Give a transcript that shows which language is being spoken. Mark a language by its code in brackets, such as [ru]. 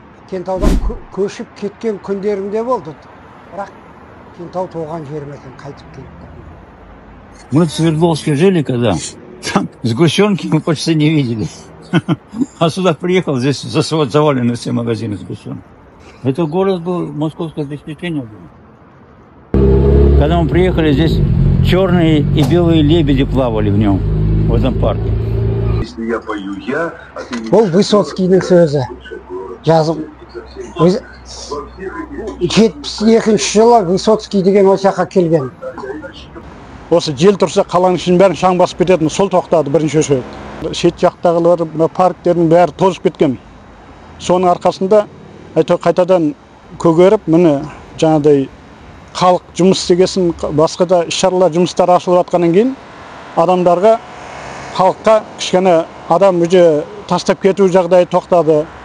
[kk] Кентаудан көшіп кеткен күндерімде болды. Бірақ Кентау туған жерім екен, қайтып келіп. [ru] Мы в Свердловске жили когда. Там сгущенки мы почти не видели. А сюда приехал, здесь завалены все магазины сгущенки. Это город был, московское впечатление было. Когда мы приехали, здесь черные и белые лебеди плавали в нем, в этом парке. Если я пою я, а ты не... [kk] Бұл Высоцкийдің сөзі. Жазып 72 жылы Высоцкий деген осы жаққа келген. Осы жел тұрса қаланың ішін бәрін шаң басып кететін, сол тоқтады бірінші сөз. Шет жақтағылар, парктердің бәрі тозып кеткен. Соның арқасында қайтадан көгеріп, міне жаңағыдай халық жұмыс істегесін, басқа да іс-шаралар жұмыстар ашылып жатқаннан кейін адамдарға, халыққа кішкене адам [ru] уже [kk] тастап кету жағдайы тоқтады.